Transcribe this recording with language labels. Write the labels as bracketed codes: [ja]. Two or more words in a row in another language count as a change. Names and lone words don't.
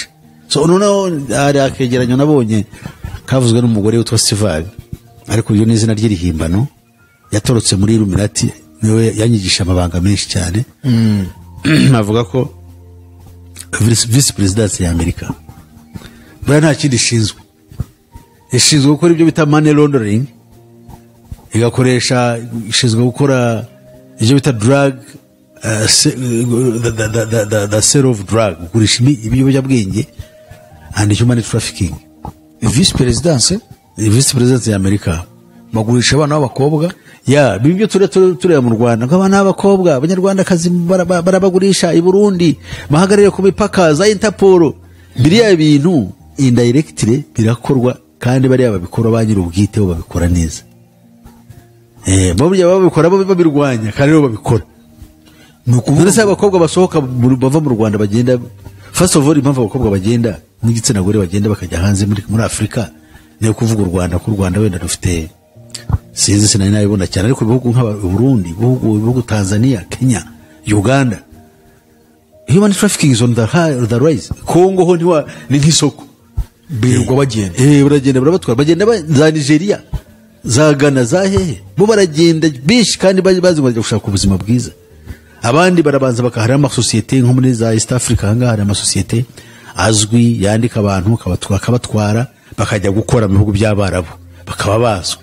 [rw] So noneho ari akegeranyo nabonye kavuzwe n'umugore witwa Sival ariko iyo n'izina rye rihimbano yatorotse muri Illuminati niwe yanyigisha amabanga menshi cyane. Navuga ko [en] vice president [rw] ya Amerika bura nta kindi ishinzwe gukora ibyo bita [en] money laundering, [rw] ishinzwe gukora ibyo bita [en] drug the sale of drug, [rw] gurisha ibiyobyabwenge [en] and human trafficking. Vice president [rw] ya Amerika bagurisha abana b'abakobwa. Bibyo tureba mu Rwanda nk'abana b'abakobwa abanyarwandakazi barabagurisha i Burundi bahagarariye ku mipaka za Interpol. Biriya bintu indirectly birakorwa kandi bariya babikora bagira ubwite babikora neza. Babikora babirwanya kandi bo babikora. Nukuvuga se abakobwa basohoka bava mu Rwanda bagenda [en] first of all [rw] impamvu abakobwa bagenda n'igitsina gore bagenda bakajya hanze muri Afrika niyo kuvuga u Rwanda ku Rwanda wenda rufite sinzi sinari nabibona cyane ariko ibihugu nk'aba Burundi ibihugu Tanzania Kenya Uganda [en] human trafficking is on the rise. [rw] Kongo ho ni nk'isoko birirwa bagenda baragenda barabatwara bagenda za Nigeria za Ghana za hehe bo baragenda benshi kandi bazi ngo gushaka ubuzima bwiza. Abandi barabanza bakahara amasosiyete nko muri za East Africa hanga hari amasosiyete azwi yandika abantu kabatwara bakajya gukora mu bihugu by'Abarabu bakaba bazwi.